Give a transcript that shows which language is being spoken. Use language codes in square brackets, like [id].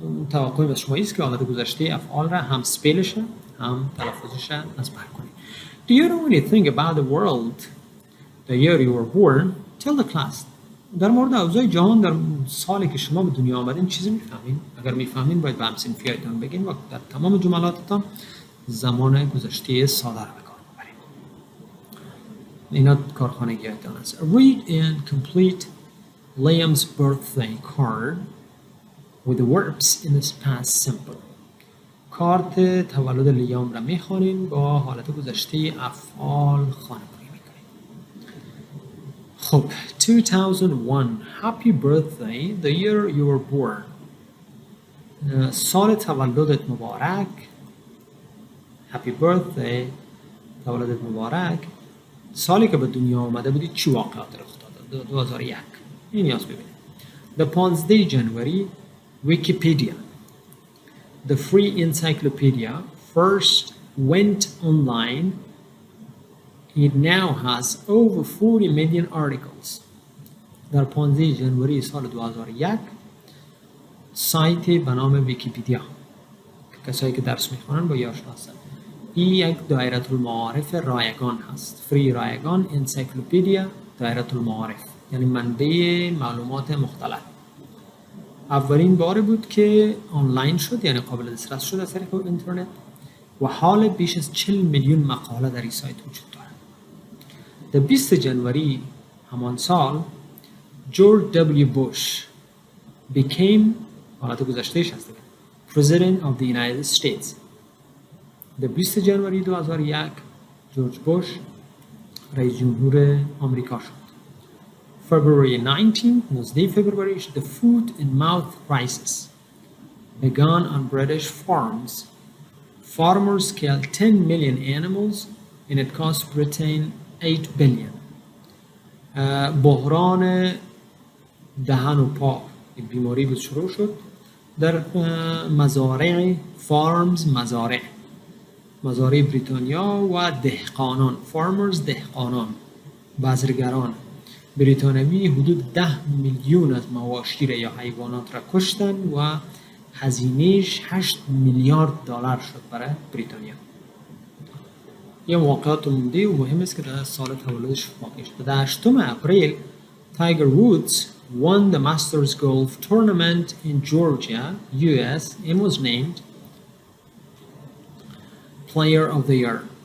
[fa] توقعی از شما است که حالت گذشته افعال را هم سپیلش هم تلفظش از بر کنید. [en] Do you know anything about the world the year you were born? Tell the class. [fa] در مورد اوضاع جهان در سالی که شما به دنیا آمدین چیزی میفهمین؟ اگر میفهمین باید به همسنفیایتان بگین و در تمام جملاتتان زمان گذشته ساده را به کار ببرین. اینا کارخانگیاتان است. [en] Read and complete Liam's birthday card with the verbs in the past simple. [fa] کارت تولد لیام را میخوانیم با حالت گذشته افعال خانه‌بری میکنیم. [en] خب 2001 Happy birthday the year you were born. [fa] سال تولدت مبارک. [en] Happy birthday [fa] تولدت مبارک. سالی که به دنیا آمده بودی چی واقعات رخ داد؟ 2001. این نیاز ببینید. [en] The 15 January Wikipedia. The free encyclopedia first went online. It now has over 40 million articles. [fa] در 15 جنوری سال 2001 سایت به نام ویکیپدیا که کسایی که درس میخوانن با آشنا هستن. این یک دایره المعارف رایگان هست. فری رایگان انسایکلوپدیا دایره المعارف، یعنی منبع معلومات مختلف. اولین بار بود که آنلاین شد، یعنی قابل دسترس شد از طریق اینترنت و حال بیش از 40 میلیون مقاله در این سایت وجود دارد. در 20 جنوری همان سال جورج دبلیو بوش [en] became [fa] حالت گذشتهش هست [en] President of the United States. [fa] در 20 جنوری 2001 جورج بوش رئیس جمهور آمریکا شد. [en] February 19 فبروری the food and mouth crisis began on British farms. Farmers killed 10 million animals and it cost Britain 8 billion. [fa] بحران دهن و پا بیماری بود شروع شد در مزارع farms مزارع بریتانیا و دهقانان farmers دهقانان بذرگران بریتانوی حدود 10 میلیون از مواشی یا حیوانات را کشتن و هزینهش 8 میلیارد دلار شد برای بریتانیا. یه واقعات عمده و مهم است که در سال تولدش واقع شد. در 8 اپریل [en] Tiger Woods won the Masters Golf Tournament in Georgia, US and was named Player of the Year.